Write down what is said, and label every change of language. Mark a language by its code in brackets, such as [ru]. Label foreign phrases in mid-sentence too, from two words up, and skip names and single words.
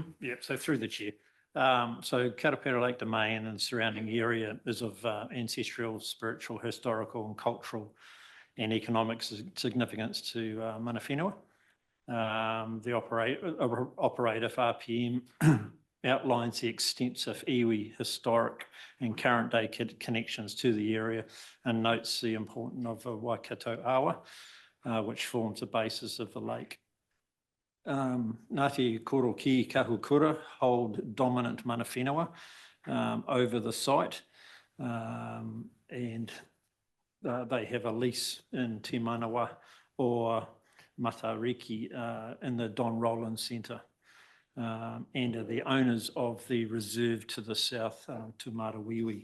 [en] Yep, so through the chair. So Karapiro Lake Domain and surrounding area is of ancestral, spiritual, historical and cultural and economic significance to [mi] mana whenua. [en] The operative RPM outlines the extensive iwi historic and current day connections to the area and notes the importance of the Waikato Awa, which forms the basis of the lake. Ngāti Koro ki Kahukura hold dominant [mi] mana whenua [en] over the site, and they have a lease in Te Manawa or Matariki in the Don Roland Centre, and are the owners of the reserve to the south, to Marawiwi.